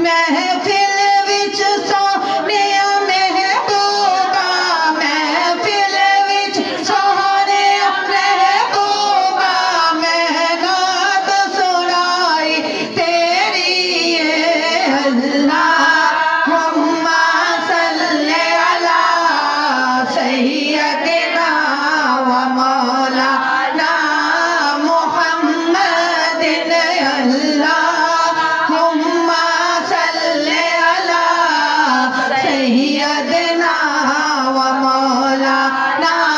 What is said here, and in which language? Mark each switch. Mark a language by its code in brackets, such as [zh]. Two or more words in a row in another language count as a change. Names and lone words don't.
[pa] ਮਹਿਫ਼ਲ ਵਿਚ ਸੋਹਣਿਆ ਮਹਿਬੂਬਾ, ਮਹਿਫ਼ਲ ਵਿਚ ਸੋਹਣਿਆ ਮਹਿਬੂਬਾ, ਮੈਂ ਨਾਤ ਸੁਣਾਈ ਤੇਰੀ [ar] اللهم صل على سيدنا ومولانا محمد, اللهم صل على سيدنا ومولانا